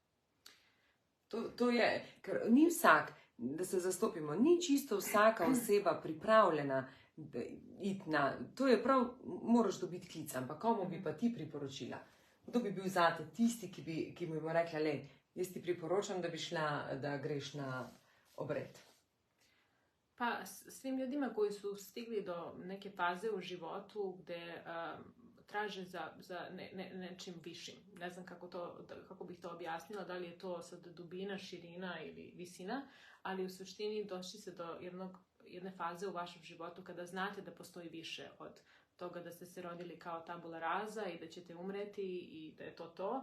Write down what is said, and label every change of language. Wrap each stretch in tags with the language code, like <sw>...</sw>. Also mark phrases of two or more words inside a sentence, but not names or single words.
<sl>To je, ker ni vsak, da se zastopimo, ni čisto vsaka oseba pripravljena iti na, to je prav, moraš dobiti klic, ampak komu bi pa ti priporočila? Kdo bi bil zate tisti, ki bi mu rekla, jaz ti priporočam, da bi šla, da greš na obred?</sl> <sr>Pa svim ljudima koji su stigli do neke faze u životu gde traže za nečim višim. Ne znam kako bih to objasnila, da li je to sad dubina, širina ili visina, ali u suštini došli se do jedne faze u vašem životu kada znate da postoji više od toga da ste se rodili kao</sr> <la>tabula rasa</la> <sr>i da ćete umreti i da je to.</sr>